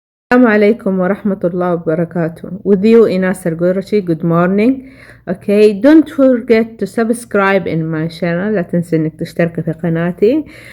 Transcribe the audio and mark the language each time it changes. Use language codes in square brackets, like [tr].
[ar] السلام عليكم ورحمة الله وبركاته. [en] With you Inaas Alqurashi. Good morning. Okay, don't forget to subscribe in my channel. [ar] لا تنسى انك تشترك في قناتي.